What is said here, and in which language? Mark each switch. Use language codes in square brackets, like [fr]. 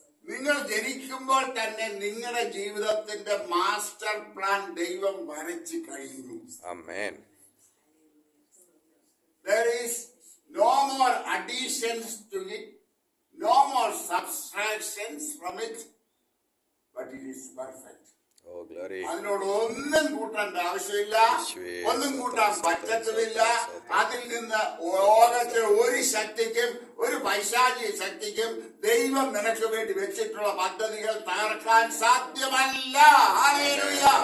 [ml] നിങ്ങൾ ജനിക്കുമ്പോൾ തന്നെ നിങ്ങളുടെ ജീവിതത്തിന്റെ മാസ്റ്റർ പ്ലാൻ ദൈവം വരച്ചു കഴിഞ്ഞു. [en] There is no more additions to it, no more subtractions from it, but it is perfect. [ml] അതിനോട് ഒന്നും കൂട്ടേണ്ട ആവശ്യമില്ല, ഒന്നും കൂട്ടാൻ പറ്റത്തുമില്ല. അതിൽ നിന്ന് ലോകത്തെ ഒരു ശക്തിക്കും ഒരു പൈശാചിക ശക്തിക്കും ദൈവം നിനക്ക് വേണ്ടി വെച്ചിട്ടുള്ള പദ്ധതികൾ തകർക്കാൻ സാധ്യമല്ല. ഹല്ലേലൂയ.